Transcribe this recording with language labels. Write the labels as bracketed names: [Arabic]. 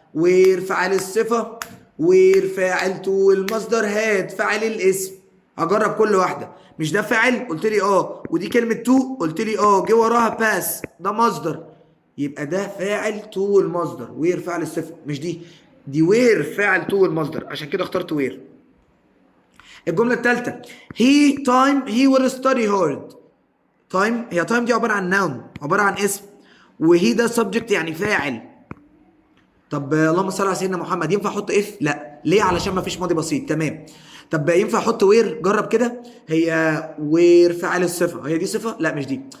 [Arabic] وير فاعل الصفه، وير فاعل تو المصدر، هات فاعل الاسم. هجرب كل واحده. مش ده فاعل؟ قلت لي ودي كلمه تو؟ قلت لي جه وراها باس، ده مصدر. يبقى ده فاعل تو المصدر، وير فاعل الصفه. مش دي وير فاعل تو المصدر، عشان كده اخترت وير. الجمله الثالثه، [English] he will study hard. [Arabic] تايم، هي تايم دي عباره عن ناون، عباره عن اسم، وهي ده سبجكت يعني فاعل. طب اللهم صل على سيدنا محمد، ينفع احط اف؟ لا. ليه؟ علشان ما فيش ماضي بسيط. تمام. طب ينفع احط وير؟ جرب كده. هي وير فاعل الصفه، هي دي صفه؟ لا مش دي.